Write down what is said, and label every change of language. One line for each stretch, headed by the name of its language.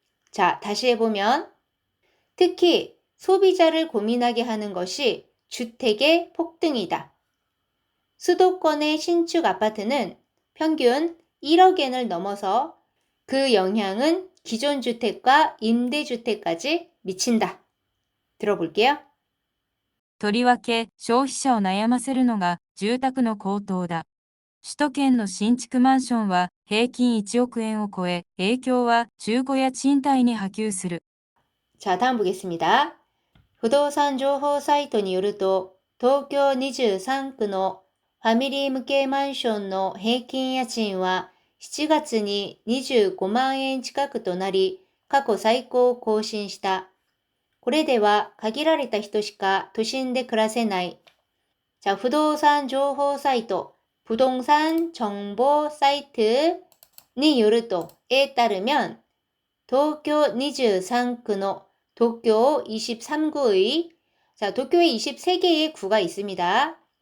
Korean: 자, 다시 해보면 특히 소비자를 고민하게 하는 것이 주택의 폭등이다. 수도권의 신축 아파트는 평균 1억 엔을 넘어서 그 영향은 기존 주택과 임대주택까지 미친다. 들어볼게요.
Japanese: とりわけ消費者を悩ませるのが住宅の高騰だ。首都圏の新築マンションは平均1億円を超え、影響は中古や賃貸に波及する。
Korean: 자, 다음 보겠습니다.
Japanese: 부동산 정보 사이트によると、東京23区のファミリー向けマンションの平均家賃は7月に25万円近くとなり、過去最高を更新した。これでは限られた人しか都心で暮らせない。
Korean: 자, 부동산 정보 사이트, 부동산 정보 사이트
Japanese: によると
Korean: 에 따르면 도쿄
Japanese: 23区の
Korean: 도쿄 23구의 자, 도쿄에 23개의 구가 있습니다.